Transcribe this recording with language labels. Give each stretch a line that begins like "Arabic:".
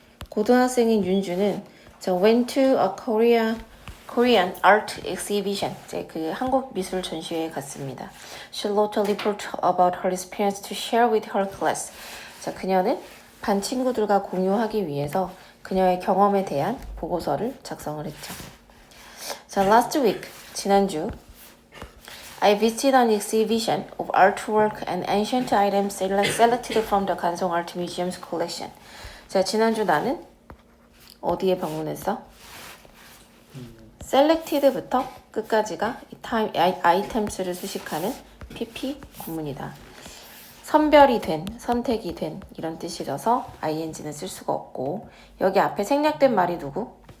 Korean: 고등학생인 윤주는
English: went to a Korean art exhibition.
Korean: 이제 그 한국 미술 전시회에 갔습니다.
English: She wrote a report about her experience to share with her class.
Korean: 자, 그녀는 반 친구들과 공유하기 위해서 그녀의 경험에 대한 보고서를 작성을 했죠.
English: 자, last week
Korean: 지난주
English: I visited an exhibition of artwork and ancient items selected from the 간송 Art Museum's collection.
Korean: 자, 지난주 나는 어디에 방문했어? selected부터 끝까지가 아이템스를 수식하는 PP 구문이다. 선별이 된, 선택이 된 이런 뜻이라서 ing는 쓸 수가 없고 여기 앞에 생략된 말이 누구?